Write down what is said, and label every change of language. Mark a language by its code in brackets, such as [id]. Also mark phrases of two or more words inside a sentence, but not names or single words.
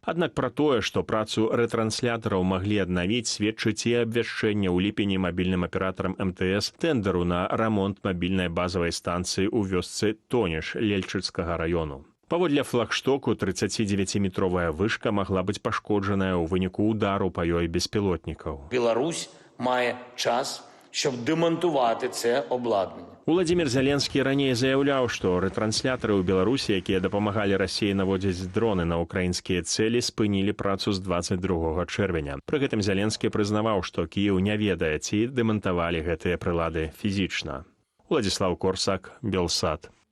[be] Аднак пра тое, што працу рэтранслятораў маглі аднавіць, сведчыць і абвяшчэнне ў ліпені мабільным аператарам МТС тэндару на рамонт мабільнай базавай станцыі ў вёсцы Тоніш Лельчыцкага раёну. Паводле флагштоку 39-метровая вышка магла быць пашкоджаная ў выніку удару па ёй беспілотнікаў. [uk] Білорусь має час, щоб демонтувати це обладнання. [be] Уладзімір Зеленскі раней заяўляў, што рэтрансляторы ў Беларусі, якія дапамагалі Расіі наводзіць дроны на ўкраінскія цэлі, спынілі працу з 22 чэрвеня. Пры гэтым Зеленскі прызнаваў, што Кіеў не ведае, ці дэмантавалі гэтыя прылады фізічна. Уладзіслаў Корсак, Белсат.